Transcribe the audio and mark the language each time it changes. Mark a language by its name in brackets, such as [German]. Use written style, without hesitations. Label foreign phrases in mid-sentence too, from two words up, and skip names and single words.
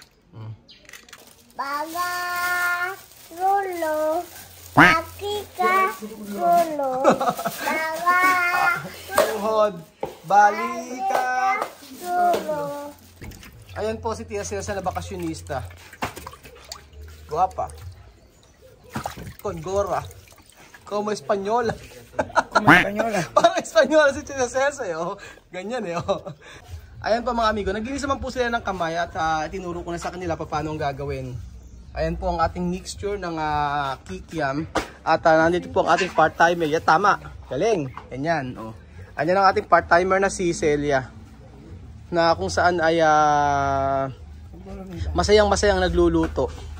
[Filipino] Baga, rulo, pakika, rulo, baga, Tuhod, balikat, rulo. Ayan po si Tia Celsa na bakasyonista. Guwapa. [Spanish] Con gora. Como Espanyola. [Filipino] Parang Espanyola si Tia Celsa ganyan Ayan po mga amigo, naglinis naman po sila ng kamay at tinuro ko na sa kanila paano ang gagawin. Ayan po ang ating mixture ng kikiam. At nandito po ang ating part-timer. Yeah, tama, galing, ganyan Ayan ang ating part-timer na si Celia, na kung saan ay masayang nagluluto.